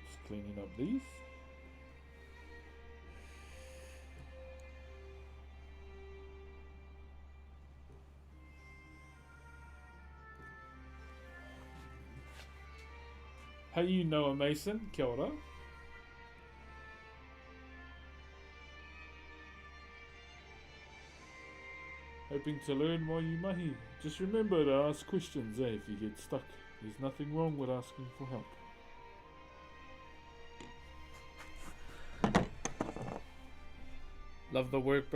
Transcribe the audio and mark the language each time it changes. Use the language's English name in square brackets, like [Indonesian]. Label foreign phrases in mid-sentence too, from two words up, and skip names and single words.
[English] cleaning up these. How you know, [Māori] Mason? Kia ora. [English] Hoping to learn while you mahi. Just remember to ask questions, if you get stuck. There's nothing wrong with asking for help. Love the work, brother.